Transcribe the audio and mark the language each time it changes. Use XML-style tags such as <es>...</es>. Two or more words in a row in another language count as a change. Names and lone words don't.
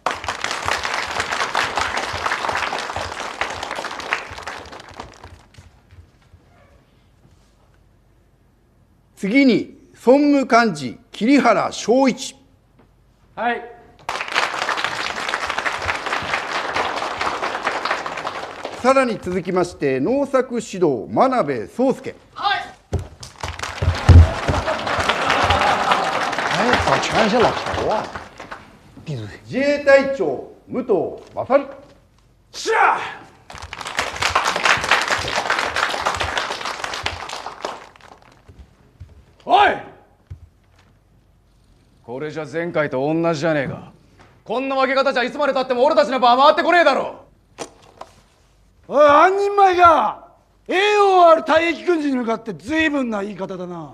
<ja>次に総務幹事桐原正一。はい。さらに続きまして農作指導真鍋宗介。</ja> <zh>嗨。哎，咋全是些老头啊？闭嘴！</zh> <ja>自衛隊長武藤勝。</ja> <zh>是啊。</zh> <ja>おい。これじゃ前回と同じじゃねえか。こんな分け方じゃいつまでたっても俺たちの場は回ってこねえだろ。おい、半人前が栄養ある退役軍人に向かって随分な言い方だな。</ja>